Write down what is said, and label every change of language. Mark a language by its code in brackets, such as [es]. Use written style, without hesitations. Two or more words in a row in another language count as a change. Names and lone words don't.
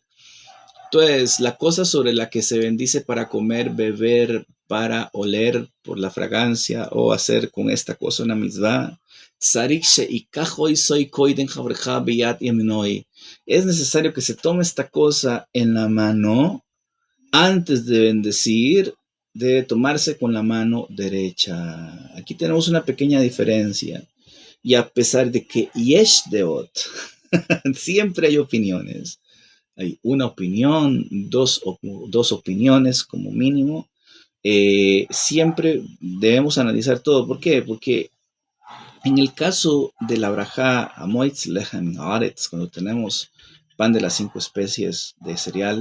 [es] Entonces, la cosa sobre la que se bendice para comer, beber, para oler por la fragancia o hacer con esta cosa una mitzvah, es necesario que se tome esta cosa en la mano antes de bendecir, debe tomarse con la mano derecha. Aquí tenemos una pequeña diferencia. Y a pesar de que [he] יש דעות, [es] siempre hay opiniones. Hay una opinión, dos opiniones como mínimo. Siempre debemos analizar todo. ¿Por qué? Porque en el caso de la brajá [he] המוציא לחם הארץ, [es] cuando tenemos pan de las 5 especies de cereal,